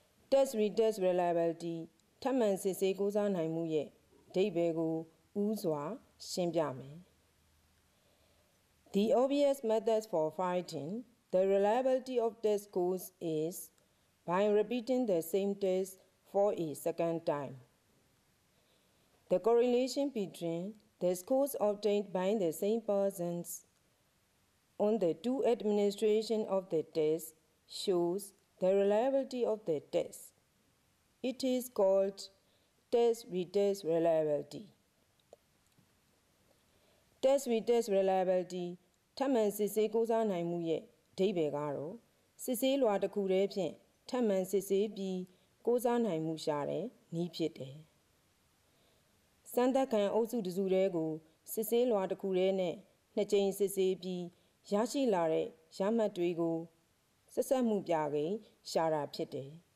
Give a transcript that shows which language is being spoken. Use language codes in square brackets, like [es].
[en] test retest reliability [my] ထပ်မံစစ်ဆေးကိုးစားနိုင်မှုရဲ့အဓိပ္ပာယ်ကိုဦးစွာရှင်းပြမယ် [en] The obvious methods for finding the reliability of test scores is by repeating the same test for a second time. The correlation between the scores obtained by the same persons on the two administration of the test shows the reliability of the test. It is called test retest reliability. [my] Test retest reliability ထပ်မံစစ်ဆေးကိုးစားနိုင်မှုရဲ့အဓိပ္ပာယ်ကတော့စစ်ဆေးလွှာတစ်ခုတည်းဖြင့်ထပ်မံစစ်ဆေးပြီးကိုးစားနိုင်မှုရှာတဲ့နည်းဖြစ်တယ်။စမ်းသပ်ခံအုပ်စုတစ်စုတည်းကိုစစ်ဆေးလွှာတစ်ခုတည်းနဲ့နှစ်ကြိမ်စစ်ဆေးပြီးရရှိလာတဲ့ရမှတ်တွေကိုဆက်ဆက်မှုပြကိန်းရှာတာဖြစ်တယ်